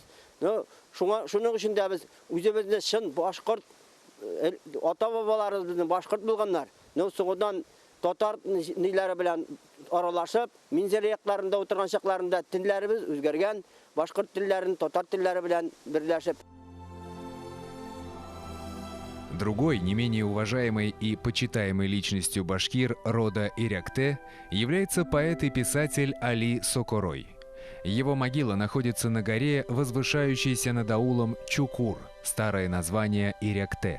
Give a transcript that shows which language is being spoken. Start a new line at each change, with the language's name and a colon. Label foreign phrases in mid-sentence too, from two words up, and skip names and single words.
Tatar: Шуның өчен дә без үзебезне чын башкорт ата-бабаларыбыз безнең башкорт булганнар. Соңыннан татар ниләре белән аралашып, Минзәле якларында утырган чакларында телләребез үзгәргән, башкорт телләрен татар телләре белән берләшеп.
Russian: Другой, не менее уважаемой и почитаемой личностью башкир рода Иректе является поэт и писатель Али Сокорой. Его могила находится на горе, возвышающейся над аулом Чукур, старое название Иректе.